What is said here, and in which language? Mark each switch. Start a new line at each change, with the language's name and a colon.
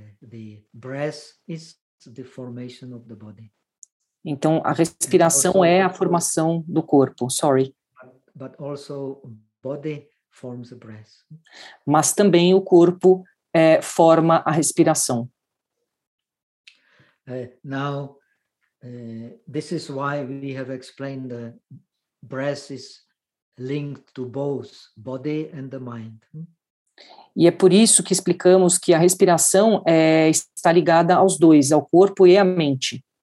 English: The breath is the formation of the body.
Portuguese: Então a respiração é a formação do corpo.
English: Sorry. But also body forms the breath.
Portuguese: Mas também o corpo forma a respiração.
English: Now, this is why we have explained the breath is linked to both body and the mind.
Portuguese: E é por isso que explicamos que a respiração está ligada aos dois, ao corpo e à mente.